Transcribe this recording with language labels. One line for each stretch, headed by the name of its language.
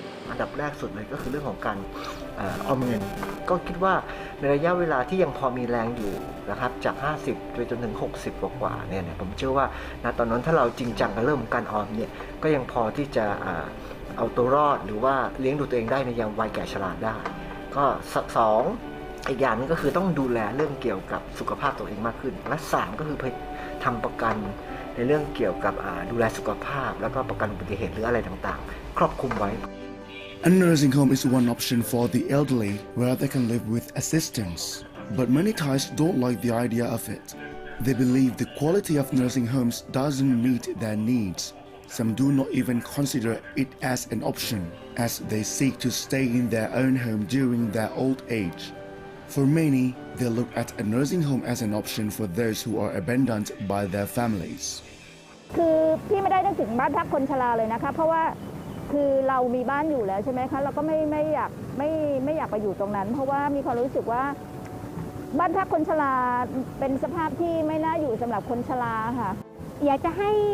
Thai: อันดับแรกสุดเลยก็คือเรื่องของการออมเงินก็คิดว่าในระยะเวลาที่ยังพอมีแรงอยู่นะครับจาก50ไปจนถึง60กว่าเนี่ยผมเชื่อว่าณตอนนั้นถ้าเราจริงจังกับเรื่องของการออมเนี่ยก็ยังพอที่จะเอาตัวรอดหรือว่าเลี้ยงดูตัวเองได้ในยามวัยแก่ชราได้ก็2อีกอย่างนึงก็คือต้องดูแลเรื่องเกี่ยวกับสุขภาพตัวเองมากขึ้นและ3ก็คือทำประกันในเรื่องเกี่ยวกับดูแลสุขภาพแล้วก็ประกันอุบัติเหตุหรืออะไรต่างๆครอบคลุมไว้
English: A nursing home is one option for the elderly where they can live with assistance. But many Thais don't like the idea of it. They believe the quality of nursing homes doesn't meet their needs. Some do not even consider it as an option, as they seek to stay in their own home during their old age. For many, they look at a nursing home as an option for those who are abandoned by their families.
Thai: คือพี่ไม่ได้นึกถึงบ้านพักคนชราเลยนะคะเพราะว่าคือเรามีบ้านอยู่แล้วใช่ไหมคะเราก็ไม่อยากไปอยู่ตรงนั้นเพราะว่ามีความรู้สึกว่าบ้านพักคนชราเป็นสภาพที่ไม่น่าอยู่สำหรับคนชราค่ะอยากจะให้